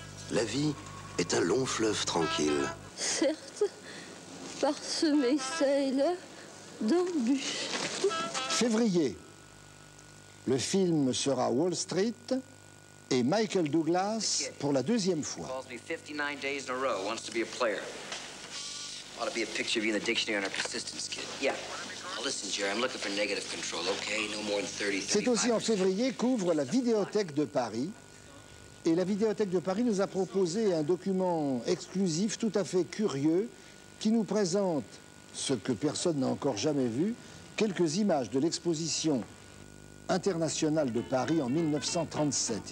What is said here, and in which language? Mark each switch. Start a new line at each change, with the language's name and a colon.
French: La vie est un long fleuve tranquille. Certes, parsemé ça et là d'embûches. Février. Le film sera Wall Street et Michael Douglas pour la deuxième fois.
English: Calls me 59 days in a row, wants to be a player. Ought to be a picture of you in the dictionary on our persistence kit. Yeah. Now listen, Jerry, I'm looking for negative control, okay? No more than 30, 35.
French: C'est aussi en février qu'ouvre la Vidéothèque de Paris, Et la Vidéothèque de Paris nous a proposé un document exclusif tout à fait curieux qui nous présente, ce que personne n'a encore jamais vu, quelques images de l'exposition internationale de Paris en 1937.